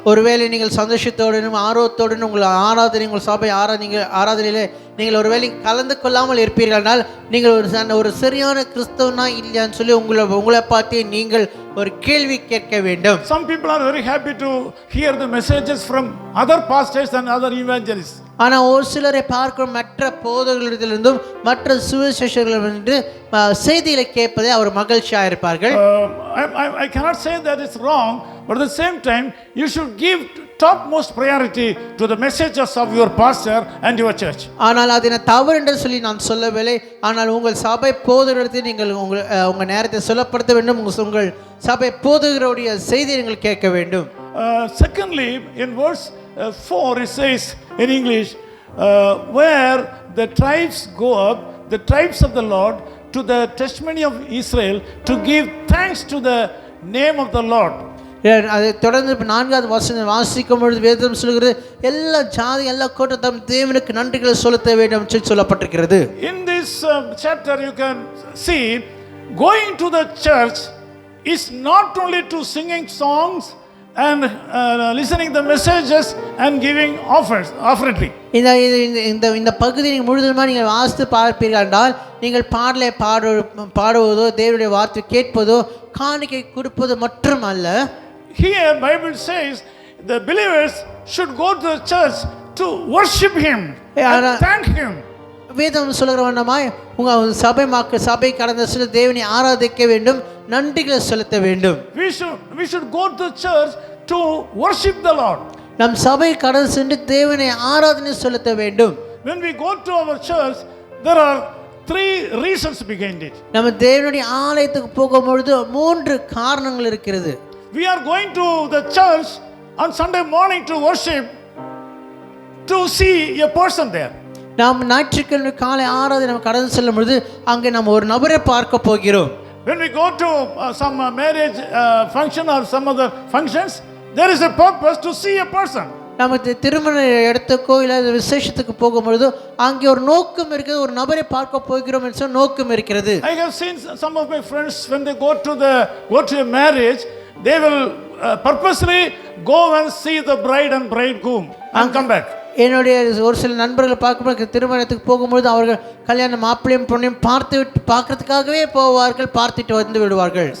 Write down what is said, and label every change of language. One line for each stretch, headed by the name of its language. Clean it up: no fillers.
Tamil: ஒருவேளை நீங்கள் சந்தோஷத்தோடும் ஆர்வத்தோடும் உங்கள் சபை ஆராதனையிலே நீங்கள் ஒருவேளை கலந்து கொள்ளாமல் இருப்பீர்கள்னால் நீங்கள் ஒரு சரியான கிறிஸ்தவனா இல்லையான்னு சொல்லி உங்களை பார்த்து நீங்கள் ஒரு கேள்வி கேட்க வேண்டும்.
English: Some people are very happy to hear the messages from other pastors and other evangelists.
Tamil: ஆனால் ஒரு சிலரை பார்க்கும் மற்ற போதகர்களிடத்திலிருந்தும் மற்ற சுவிசேஷர்களிடமிருந்து செய்திகளை கேட்பதே அவர் மகிழ்ச்சியாக இருப்பார்கள்.
English: I cannot say that it's wrong, but at the same time you should give topmost priority to the messages of your pastor and your church.
Tamil: ஆனால் அது தவறு என்று சொல்லி நான் சொல்லவில்லை. ஆனால் உங்கள் சபை போதகரிடத்தில் நீங்கள் உங்கள் நேரத்தை சொல்லப்படுத்த வேண்டும். உங்கள் சபை போதகருடைய செய்தியை நீங்கள் கேட்க வேண்டும்.
English: Secondly, in verse 4 it says in English, where the tribes go up, the tribes of the Lord, to the testimony of Israel, to give thanks to the name of the Lord.
Tamil: அதை தொடர்ந்து 4வது வசனம் வாசிக்கும் பொழுது வேதம் சொல்கிறது எல்லா ஜாதி எல்லா கூட்டத்தாரும் தேவனுக்கு நன்றிகளை செலுத்த வேண்டும் என்று சொல்லப்பட்டிருக்கிறது.
English: In this chapter you can see going to the church is not only to singing songs and listening the messages and giving offering.
Tamil: இந்த பகுதி நீங்கள் முழுவதுமாக நீங்கள் வாசித்து பார்ப்பீர்கள் என்றால் நீங்கள் பாடலை பாடுவதோ தேவனுடைய வார்த்தை கேட்பதோ காணிக்கை கொடுப்பது மட்டும் அல்ல.
English: Here Bible says the believers should go to the church to worship him and thank him.
Tamil: வேதம் சொல்கிற வண்ணமாய் உங்கள் சபை கடந்த சில தேவனை ஆராதிக்க வேண்டும், நன்றிகளை செலுத்த வேண்டும்.
English: We should go to the church to worship the Lord.
Tamil: நம் சபை கடந்து சென்று தேவனை ஆராதனை செலுத்த வேண்டும்.
English: When we go to our church, there are 3 reasons behind it.
Tamil: நம்ம தேவனுடைய ஆலயத்துக்கு போகும்பொழுது 3 காரணங்கள் இருக்கிறது.
English: We are going to the church on Sunday morning to worship, to see a person there.
Tamil: நாம் ஞாயிற்றுக்கிழமை காலை ஆராதனை நம்ம கடந்து செல்லும் பொழுது அங்கே நம்ம ஒரு நபரை பார்க்க போகிறோம்.
English: When we go to some marriage function or some other functions, there is a purpose to see a person.
Tamil: நம்ம திருமண இடத்துக்கோ இல்லை விசேஷத்துக்கு போகும்பொழுது அங்கே ஒரு நோக்கம் இருக்குது, ஒரு நபரை பார்க்க போகிறோம் என்ற நோக்கம் இருக்கிறது.
English: I have seen some of my friends when they go to a marriage, they will purposely go and see the bride and bridegroom and come back.
Tamil: என்னுடைய ஒரு சில நண்பர்கள் பார்க்கும்போது திருமணத்துக்கு போகும்பொழுது அவர்கள் கல்யாண மாப்பிள்ளையும் பொண்ணையும் பார்க்கறதுக்காகவே போவார்கள், பார்த்துட்டு வந்து விடுவார்கள்.